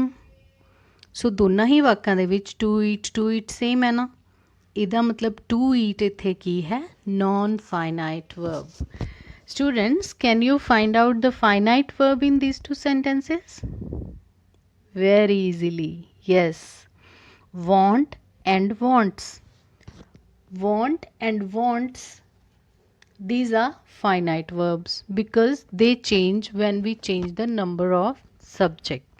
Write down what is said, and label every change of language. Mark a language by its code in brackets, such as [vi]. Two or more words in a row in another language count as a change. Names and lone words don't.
[pa] So ਦੋਨਾਂ ਹੀ ਵਾਕਾਂ ਦੇ ਵਿੱਚ [en] to eat same [pa] ਹੈ ਨਾ। ਇਹਦਾ ਮਤਲਬ [en] to eat [pa] ਇੱਥੇ ਕੀ ਹੈ? [en] Non-finite verb. Students, can you find out the finite verb in these two sentences? Very easily. Yes. Want and wants. Want and wants. These are finite verbs because they change when we change the number of subject.